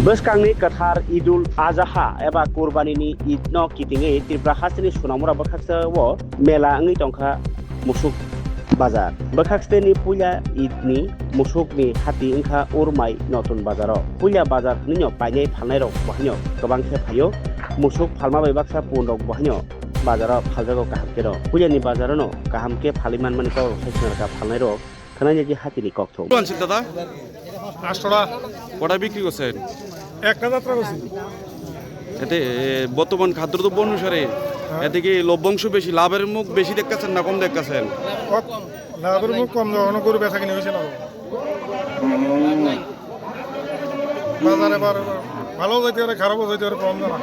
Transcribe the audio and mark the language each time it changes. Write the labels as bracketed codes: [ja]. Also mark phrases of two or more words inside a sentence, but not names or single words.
[trp] Beskangni kathar Idul Adha eba kurbanini idno kitinge Tripura hasteni sunamura bakhaksa wo mela ngi tongkha musuk bazar bakhaksteni puya idni musukni hati ingkha urmai notun bazaro puya bazar ninyo painai phalnai rok bahnyo gobang khe phayo musuk phalma bai baksa pun rok bahnyo bazaro phaljago kahamke ro puya ni bazaro no kahamke phaliman mani ko saisnar ka phalnai rok khanai ji hati ni kokthok [bn] আনছিল দাদা 8 টাকা কটা বিক্রি করছেন একটা যাত্রা করছি এতে বর্তমান খাদ্যদ্রব্য অনুসারে এতে কি লভ্যাংশ বেশি লাভের মুখ বেশি দেখতেছেন না কম দেখতেছেন লাভের মুখ কম যখন গরু বেচা কিনে হয়েছে না বাজারে এবার ভালো যাইতে পারে খারাপও যাইতে পারে কম জানা